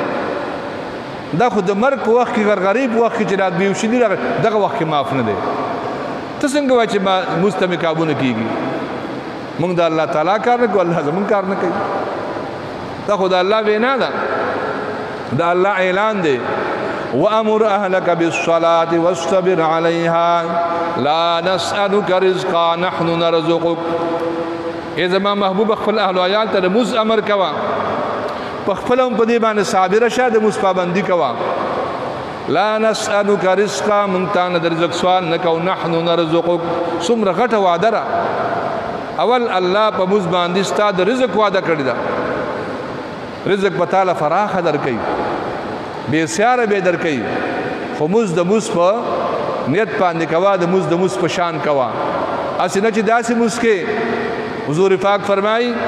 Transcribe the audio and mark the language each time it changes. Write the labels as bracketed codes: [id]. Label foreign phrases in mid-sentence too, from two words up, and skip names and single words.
[ps] دا خو د مرګ په وخت کې غرغرې په وخت کې چې رات بېهوشي راغی دغه وخت کې معاف نه دی ته څنګه وایې چې لمونځ ته مې کابو نه کېږي موږ د الله تعالی کار نه کوو الله زموږ کار نه کوي دا خو د الله وینا ده د الله اعلان دی [ar] وأمر أهلك بالصلاة واصطبر عليها لا نسألك رزقا نحن نرزقك [ps] إذا ما محبوب خپل أهل عيال ته د لمونځ امر کوه په خپله هم په دې باندې صابره شه د لمونځ پابندي کوه [ar] لا نسألك رزقا [ps] موږ تا نه د رزق سوال نه کوو [ar] نحن نرزقك [ps] څومره غټه وعده ده اول الله په لمونځ باندې ستا د رزق وعده کړې ده رزق به تاله فراخه درکوي بے سیاره به درکوي خو لمونځ د لمونځ په نیت باندې کوه د لمونځ د لمونځ په شان کوه هسې نه چې داسې لمونځ کې حضور پاک فرمایي